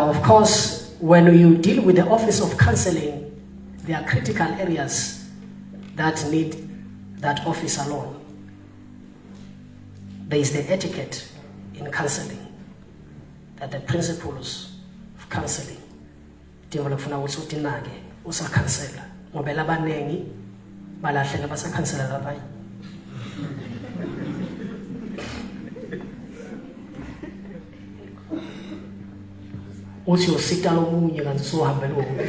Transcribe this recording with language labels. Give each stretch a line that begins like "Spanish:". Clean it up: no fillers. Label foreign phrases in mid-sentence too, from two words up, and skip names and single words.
English: Of course, when you deal with the office of counseling, there are critical areas that need that office alone. There is the etiquette in counseling, that the principles of counseling.
Swati: Dingo lokufuna ukuthi utinake usakhansela ngoba labanengi balahleka basakhansela labanye. Uthi usita lomunye kanti sohambe lo.